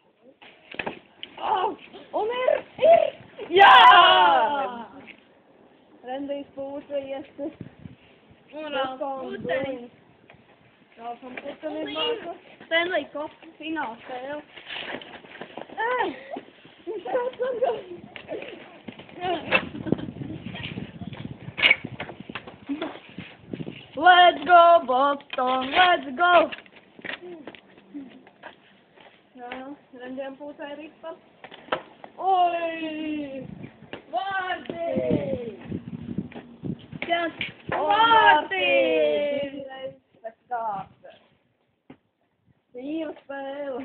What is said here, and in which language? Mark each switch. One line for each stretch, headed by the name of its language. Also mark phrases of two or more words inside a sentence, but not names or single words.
Latvian: Un ir! Jā! Rendijs Putenis iesita. Un Ralfs Putenis. Ralfam Putenis māca. Stanley Cup fināla spēle. Viņš ir atsargājis.
English: Let's go, Boston, let's go!
Latvian: Jā, Rendiem Putenis ripa. Oi! Vārdi! Vārti! Pēc kārtas. Tīra spēle.